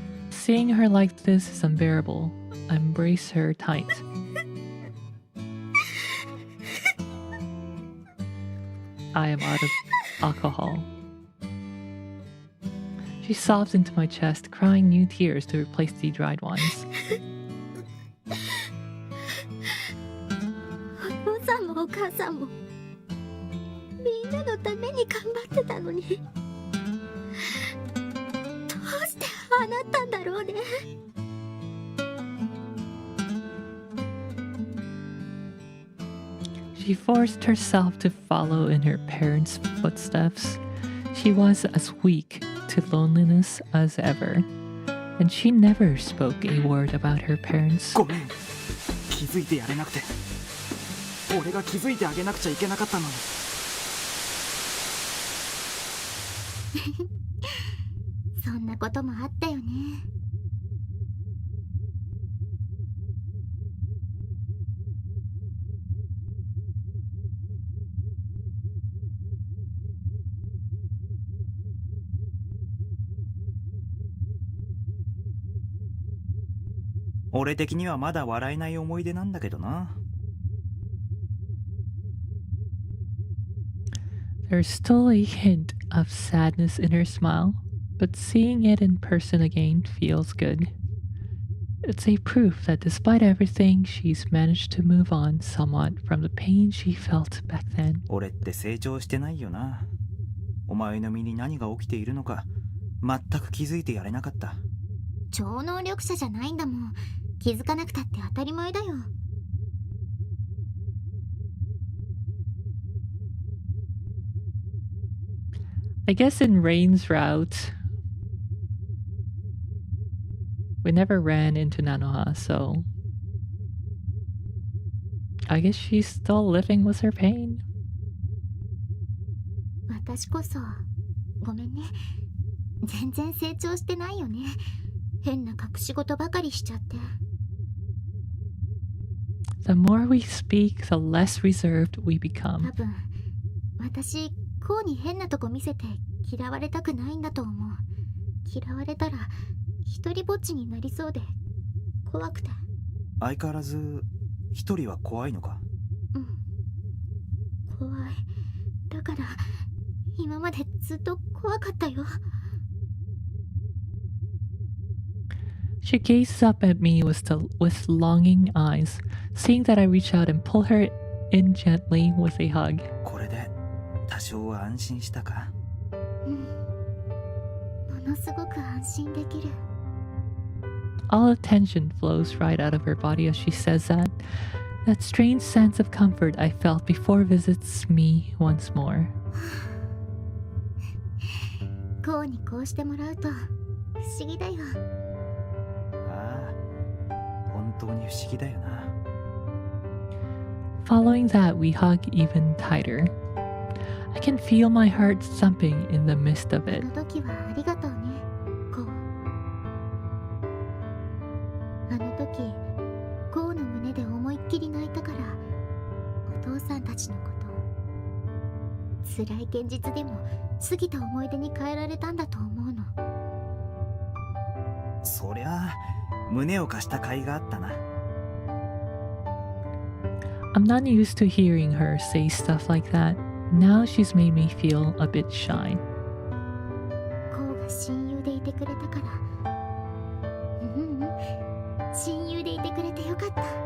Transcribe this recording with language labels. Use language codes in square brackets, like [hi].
[en] Seeing her like this is unbearable. I embrace her tight. I am out of alcohol. She sobs into my chest, crying new tears to replace the dried ones. [ja] お父さんもお母さんもみんなのために頑張ってたのに、どうしてああなったんだろうね。 [en] She forced herself to follow in her parents' footsteps. She was as weak to loneliness as ever, and she never spoke a word about her parents. [ja] ごめん、気づいてやれなくて。俺が気づいてあげなくちゃいけなかったのに。そんなこともあったよね。俺的にはまだ笑えない思い出なんだけどな。 [en] There's still a hint of sadness in her smile, but seeing it in person again feels good. It's a proof that despite everything, she's managed to move on somewhat from the pain she felt back then. [ja] 俺って成長してないよな。お前の身に何が起きているのか全く気づいてやれなかった。超能力者じゃないんだもん。気づかなくたって当たり前だよ。 [en] I guess in Rain's route, we never ran into Nanoha, so I guess she's still living with her pain. [ja] 私こそごめんね。全然成長してないよね。変な隠し事ばかりしちゃって。 [en] The more we speak, the less reserved we become. [ja] 多分私こうに変なとこ見せて嫌われたくないんだと思う。嫌われたら一人ぼっちになりそうで怖くて。相変わらず一人は怖いのか？うん、怖い。だから今までずっと怖かったよ。 [en] She gazes up at me with longing eyes, seeing that I reach out and pull her in gently with a hug. [ja] これで多少は安心したか？うん。ものすごく安心できる。 [en] All the tension flows right out of her body as she says that. That strange sense of comfort I felt before visits me once more. [ja] こうにこうしてもらうと不思議だよ。ああ、本当に不思議だよな。 [en] Following that, we hug even tighter. I can feel my heart thumping in the midst of [ja] あ [en] it. [ja] の時はありがとうね、こう。あの時、こうの胸で思いっきり泣いたから、お父さんたちのこと、辛い現実でも過ぎた思い出に変えられたんだと思うの。そりゃあ胸を貸した甲斐があったな。 [en] I'm not used to hearing her say stuff like that. Now she's made me feel a bit shy. [ja] こうが親友でいてくれたから。親友でいてくれてよかった。